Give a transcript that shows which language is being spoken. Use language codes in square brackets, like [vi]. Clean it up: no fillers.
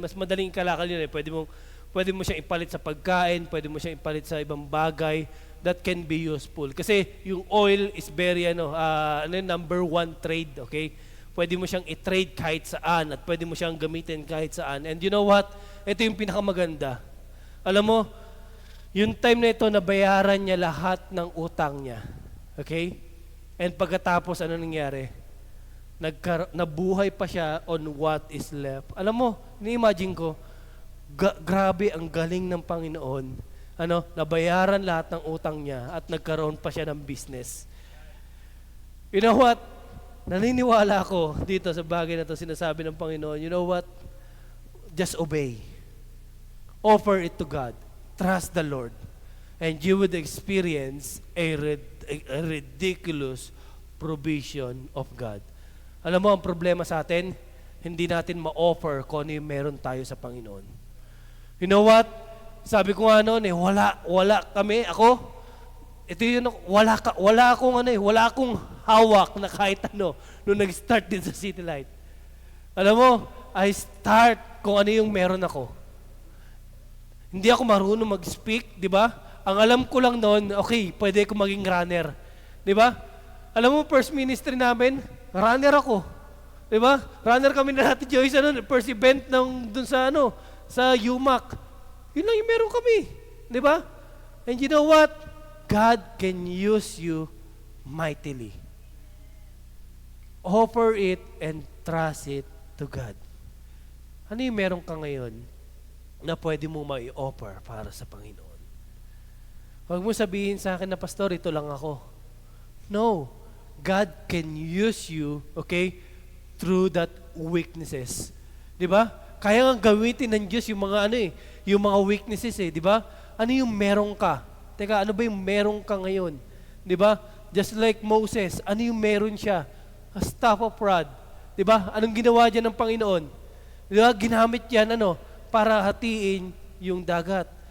[tl] Mas madaling ikalakal yun eh. Pwede mo siyang ipalit sa pagkain, pwede mo siyang ipalit sa ibang bagay. [en] that can be useful. [tl] Kasi yung [en] oil is very number one trade, okay? [tl] Pwede mo siyang i-trade kahit saan at pwede mo siyang gamitin kahit saan. [en] And you know what? [tl] Ito yung pinakamaganda. Alam mo, yung time na ito, nabayaran niya lahat ng utang niya. Okay? And pagkatapos, ano nangyari? Nabuhay pa siya [en] on what is left. [tl] Alam mo, ni-imagine ko, grabe ang galing ng Panginoon. Nabayaran lahat ng utang niya at nagkaroon pa siya ng business. [en] You know what? [tl] Naniniwala ako dito sa bagay na ito sinasabi ng Panginoon. [en] You know what? Just obey. Offer it to God. Trust the Lord. And you would experience a ridiculous provision of God. [tl] Alam mo, ang problema sa atin, hindi natin ma-offer kung ano yung meron tayo sa Panginoon. [en] You know what? [tl] Sabi ko nga noon wala kami, ako, ito yun, wala akong hawak na kahit ano nung nag-start din sa City Light. Alam mo, [en] I start [tl] kung ano yung meron ako. Hindi ako marunong mag-speak, di ba? Ang alam ko lang noon, okay, pwede ako maging runner. Di ba? Alam mo, first ministry namin, runner ako. Di ba? Runner kami na natin, Joyce, first event dun sa sa UMAC. Yun lang yung meron kami. Di ba? [en] And you know what? God can use you mightily. Offer it and trust it to God. [tl] Ano yung meron ka ngayon na pwede mo mai-offer para sa Panginoon? Huwag mo sabihin sa akin na, Pastor, ito lang ako. [en] No. God can use you, okay, through that weaknesses. [tl] Di ba? Kaya nga gamitin ng Diyos yung mga yung mga weaknesses di ba? Ano yung meron ka? Teka, ano ba yung meron ka ngayon? Di ba? [en] Just like [tl] Moses, ano yung meron siya? [en] A staff of rod. [tl] Di ba? Anong ginawa dyan ng Panginoon? Di ba? Ginamit yan, para hatiin yung dagat.